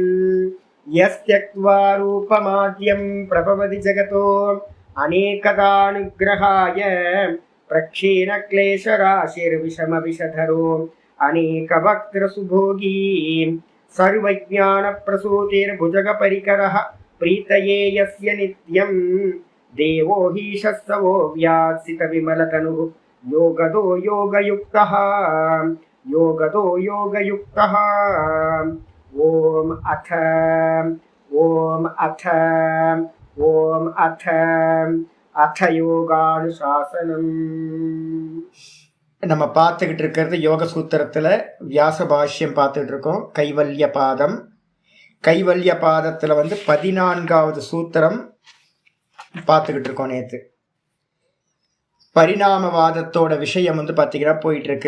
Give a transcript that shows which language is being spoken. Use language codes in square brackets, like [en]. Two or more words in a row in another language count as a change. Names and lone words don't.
[sa] यस्त्यक्त्वा रूपमाद्यं प्रभवति जगतो अनेकदानुग्रहाय प्रक्षीणक्लेशराशिर्विषमविषधरो अनेकवक्त्रसुभोगी सर्वज्ञानप्रसूतिर्भुजगपरिकरः प्रीतये यस्य नित्यं देवो हि शस्तवो व्यासितविमलतनुः योगदो योगयुक्तः योगदो योगयुक्तः। ओम अथ யோகானுசாசனம்। [ta] நம்ம பார்த்துக்கிட்டு இருக்கிறது யோக சூத்திரத்தில் வியாச பாஷ்யம் பார்த்துட்டு இருக்கோம். கைவல்ய பாதம். கைவல்ய பாதத்தில் 14வது சூத்திரம் பார்த்துக்கிட்டு இருக்கோம். நேற்று பரிணாமவாதத்தோட விஷயம் பார்த்தீங்கன்னா போயிட்டு இருக்கு.